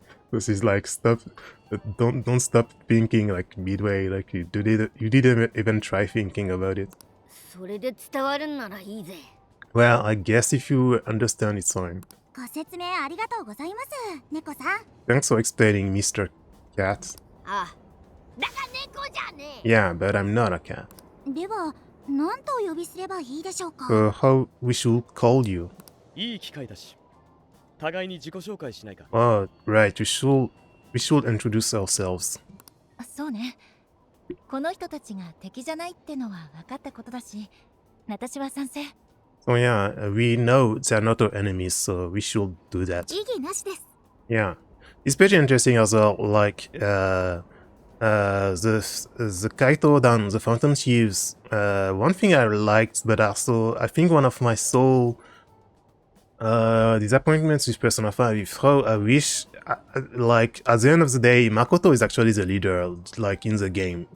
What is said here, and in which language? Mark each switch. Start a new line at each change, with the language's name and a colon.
English: So she's like, don't stop thinking like midway. Like you didn't even try thinking about it.
Japanese: それで伝わるんならいいぜ。
English: Well, I guess if you understand, it's fine.
Japanese: ご説明ありがとうございます、猫さん。
English: Thanks for explaining, Mr. Cat.
Japanese: あ、だから猫じゃねえ。
English: Yeah, but I'm not a cat.
Japanese: では、何とお呼びすればいいでしょうか。
English: So how we should call you?
Japanese: いい機会だし互いに自己紹介しないか。
English: Oh, right. We should introduce ourselves.
Japanese: そうね。この人たちが敵じゃないってのは分かったことだし、私は賛成。
English: So yeah, we know they're not our enemies, so we should do that.
Japanese: 異議なしです。
English: Yeah, it's pretty interesting as well. Like the Kaito Dan, the Phantom Thieves. One thing I liked, but also I think one of my sole disappointments with Persona 5 is how I wish, like at the end of the day, Makoto is actually the leader, like in the game.